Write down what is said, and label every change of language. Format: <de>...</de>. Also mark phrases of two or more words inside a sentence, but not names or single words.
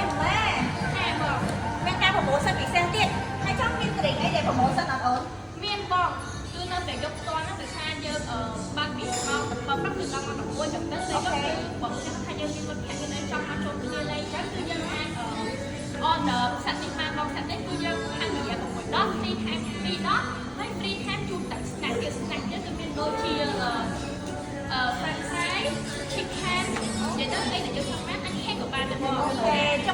<km>ម៉ែតែបងមានការប្រម៉ូសិនពិសេសទៀតហើយចង់មានត្រីអីដែលប្រម៉ូសិនអត់អូនមានបងគឺនៅតែយកផ្ទាល់ហ្នឹងដោយសារយើងបើកពីម៉ោង7គឺដល់ម៉ោង11ចឹងទៅយើងគឺបងថាយើងមានមិត្តភក្តិយើងឯងចង់មកចូលគ្នាលេងចឹងគឺយើងអាចorder សាច់នេះមកបងសាច់នេះគឺយើងហាត់រ យៈ6ដង</km> <en>free time</en> <km>2ដងហើយ</km> <en>free time</en> <km>ជួបតែ snack ទៀត snack ទៀតគឺមានដូចជា</km> <en>french fry chicken</en> <km>និយាយទៅពេលដែលយើងចង់បានអាចហេតុក៏បានដែរបងអូខេចុះ</km>